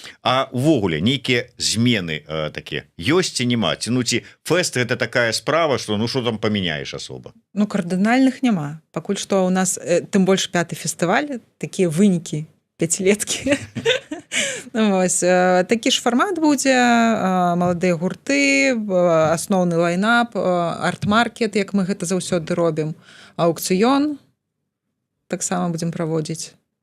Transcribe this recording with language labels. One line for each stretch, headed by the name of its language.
Belarusian: А увогуле нейкія змены такие ёсць ці няма?
Russian: Ну ці фест это такая справа, что ну что там поменяешь особо?
Belarusian: Ну кардынальных няма. Пакуль што у нас тым больш 5-й фестываль, такія вынікі пяцілеткі. Вось, такі ж фармат будзе, маладыя гурты, асноўны лайнап, арт-маркет, як мы гэта заўсёды робім, аукцыён таксама будзем праводзіць.